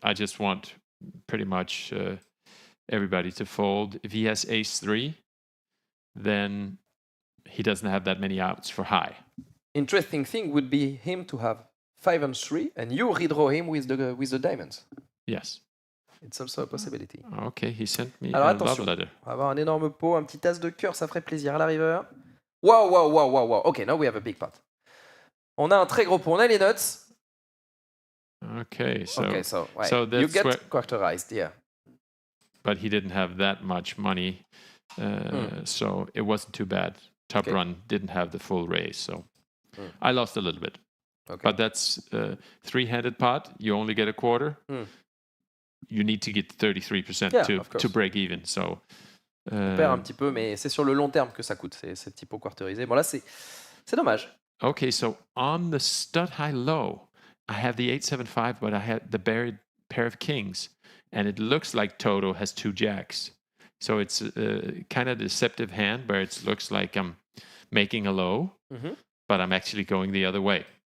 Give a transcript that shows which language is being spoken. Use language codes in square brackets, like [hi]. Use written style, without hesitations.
[en] I just want pretty much everybody to fold. If he has ace-3, then he doesn't have that many outs for high. Interesting thing would be him to have 5 and 3, and you redraw him with the diamonds. Yes. It's also a possibility. Okay, he sent me [fr] Alors a attention, [en] love letter. [fr] on va avoir un énorme pot, un petit as de cœur, ça ferait plaisir à la river. [en] Wow. Okay, now we have a big pot. [fr] On a un très gros pot, on a les nuts. [en] Okay, so that's you get quarterized, yeah. But he didn't have that much money, so it wasn't too bad. Top run didn't have the full raise, so I lost a little bit. Okay. But that's three-handed pot. You only get a quarter. You need to get 33% to break even. So [fr] on perd un petit peu, mais c'est sur le long terme que ça coûte, ces petits pots quarterisés. Bon là, c'est dommage. [en] Okay, so on the stud high low, I have the 8-7-5, but I had the buried pair of kings, and it looks like Toto has 2 jacks. So it's kind of a deceptive hand where it looks like I'm making a low, but I'm actually going the other way.